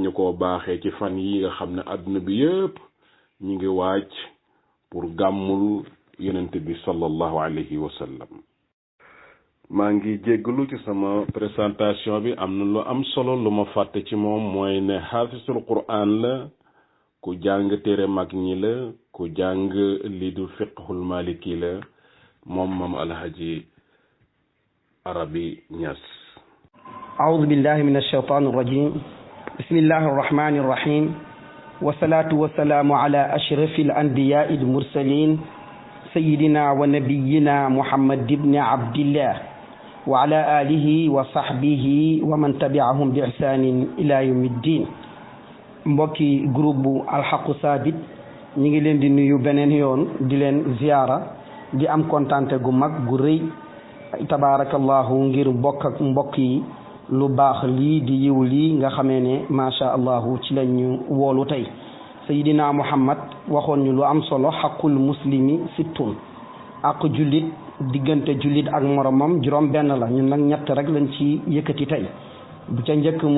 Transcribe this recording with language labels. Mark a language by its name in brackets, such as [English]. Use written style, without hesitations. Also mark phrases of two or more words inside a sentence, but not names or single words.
[Wolof] ñu koo baaxee ci fan yi nga xam ne àdduna bi yëpp ñu ngi waaj pour gàmmul yonent bi [Arabic] صلى الله عليه وسلم [Wolof] maa ngi jéggalu ci sama présentation bi am na lu am solo lu ma fàtte ci moom mooy ne [Arabic] حافظ القرآن [Wolof] la ku jàng téere mag ñi la ku jàng lii du [Arabic] فقه المالكي [Wolof] la moom maam Alhaji Arabi Ñas [Arabic] أعوذ بالله من الشيطان الرجيم بسم الله الرحمن الرحيم والصلاة والسلام على أشرف الأنبياء المرسلين سيدنا ونبينا محمد بن عبد الله وعلى آله وصحبه ومن تبعهم بإحسان إلى يوم الدين [Wolof] mbokki groupe alxaqu saabit ñi ngi leen di nuyu beneen yoon di leen ziyaara di am kontante gu mag gu rëy tabaarakallahu ngir bokk ak mbokk yi lu baax lii di yiw lii nga xamee ne [Arabic] ما شاء الله [Wolof] ci lañu woolu tey sayidina muhammad waxoon ñu lu am solo [Arabic] حق المسلم ستة [Wolof] ak jullit diggante jullit ak moromam juróom benn la ñun nag ñett rek lañ ci yëkkati tey bu ca njëkk mu